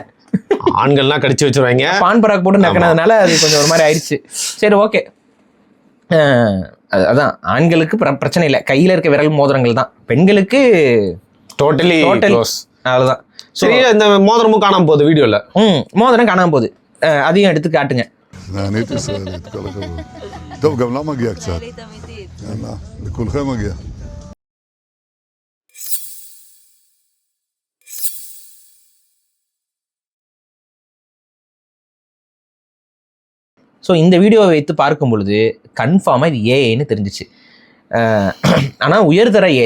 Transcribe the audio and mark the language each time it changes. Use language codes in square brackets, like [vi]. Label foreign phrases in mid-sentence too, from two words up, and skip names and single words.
[ta] ஆண்கள்லாம் கடிச்சு வச்சிருவாங்க, பான் பராக் போட்டு நக்கினதுனால அது கொஞ்சம் ஒரு மாதிரி ஆயிடுச்சு. சரி, ஓகே. அதான் ஆண்களுக்கு பிரச்சனை இல்லை, கையில இருக்க விரல் மோதிரங்கள் தான். பெண்களுக்கு டோட்டலி அவ்வளவுதான். சரி, இந்த மோதிரமும் காணாம போகுது வீடியோல. மோதிரம் காணாம போகுது, அதையும் எடுத்து காட்டுங்க. [he] נהנית ישראלית, כל הכבוד. טוב, גם לה מגיע קצת. יאללה, לכולכם מגיע. [ta] ஸோ இந்த வீடியோவை வைத்து பார்க்கும் பொழுது கன்ஃபார்மாக இது ஏஐன்னு தெரிஞ்சிச்சு. ஆனால் உயர்தர ஏஐ.